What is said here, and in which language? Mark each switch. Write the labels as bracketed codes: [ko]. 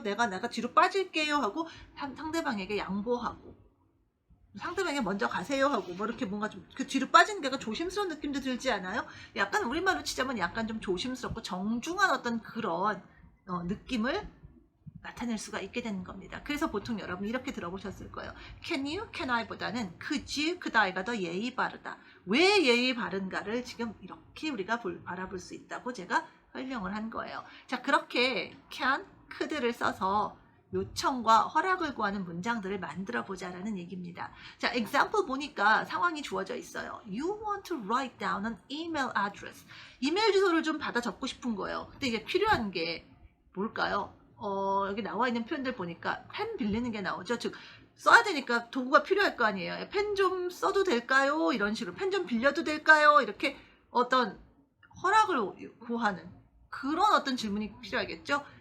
[ko] 내가 뒤로 빠질게요 하고 상대방에게 양보하고 상대방이 먼저 가세요 하고 뭐 이렇게 뭔가 좀 그 뒤로 빠지는 게 약간 조심스러운 느낌도 들지 않아요? 약간 우리말로 치자면 약간 좀 조심스럽고 정중한 어떤 그런 느낌을 나타낼 수가 있게 되는 겁니다. 그래서 보통 여러분 이렇게 들어보셨을 거예요. [en] Can you, can I [ko] 보다는 [en] could you, could I [ko] 가 더 예의 바르다. 왜 예의 바른가를 지금 이렇게 우리가 바라볼 수 있다고 제가 설명을 한 거예요. 자, 그렇게 can, could를 써서 요청과 허락을 구하는 문장들을 만들어 보자라는 얘기입니다. 자, example 보니까 상황이 주어져 있어요. [en] You want to write down an email address. [ko] 이메일 주소를 좀 받아 적고 싶은 거예요. 근데 이게 필요한 게 뭘까요? 여기 나와 있는 표현들 보니까 펜 빌리는 게 나오죠. 즉 써야 되니까 도구가 필요할 거 아니에요. 펜 좀 써도 될까요? 이런 식으로 펜 좀 빌려도 될까요? 이렇게 어떤 허락을 구하는 그런 어떤 질문이 필요하겠죠.